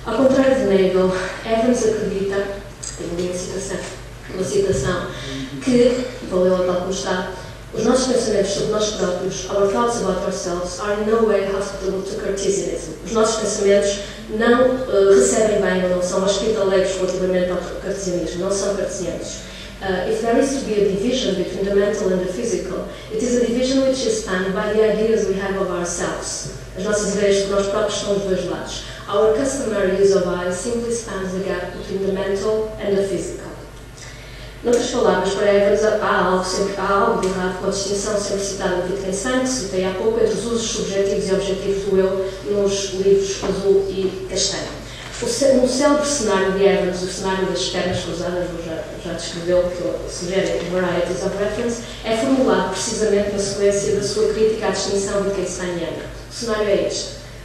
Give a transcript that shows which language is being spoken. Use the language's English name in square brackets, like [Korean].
[Portuguese] Ao contrário de Nagel, Evans acredita, tenho uma citação, que, vou lê-la tal como está, os nossos pensamentos sobre nós próprios, [English] our thoughts about ourselves, are in no way hospitable to Cartesianism. [Portuguese] Os nossos pensamentos não recebem bem ou não são hospitaleiros relativamente ao cartesianismo, não são cartesianos. [English] If there is to be a division between the mental and the physical, it is a division which is spanned by the ideas we have of ourselves. [Portuguese] As nossas ideias sobre nós próprios estão dos dois lados. [English] Our customary use of I simply spans the gap between the mental and the physical. [Portuguese] Noutras palavras, para Evans, há algo de errado com a distinção sempre citada no Wittgenstein, que citei há pouco, entre os usos subjetivos e objetivos do eu nos livros Azul e Castanho. No célebre cenário de Evans, o cenário das pernas cruzadas, já descreveu, que ele sugere Varieties of Reference, é formulado precisamente na sequência da sua crítica à distinção wittgensteiniana. O cenário é este.